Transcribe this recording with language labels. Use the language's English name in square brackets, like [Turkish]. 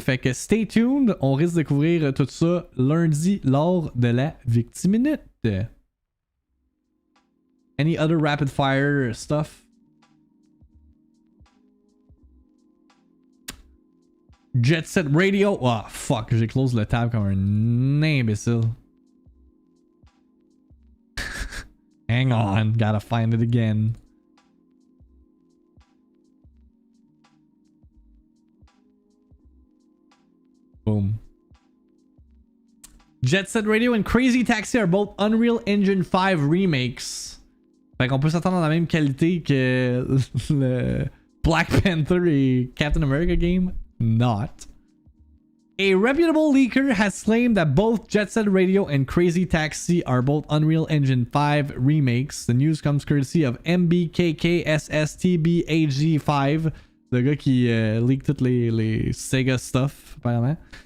[French] Fait que [English] stay tuned, [French] on risque de découvrir tout ça lundi lors de la VIICTIIMINUTE. [English] Any other rapid fire stuff? [French] Jet Set Radio. [English] Oh fuck, [French] j'ai close le tab comme un imbécile. [English] Hang on, gotta find it again. Boom. Jet Set Radio and Crazy Taxi are both Unreal Engine 5 remakes. [French] Fait qu'on peut s'attendre à la même qualité que le Black Panther et Captain America game. [English] Not. A reputable leaker has claimed that both Jet Set Radio and Crazy Taxi are both Unreal Engine 5 remakes. The news comes courtesy of [French] MBKKSSTBAG5, le gars qui leak toutes les Sega stuff, apparemment.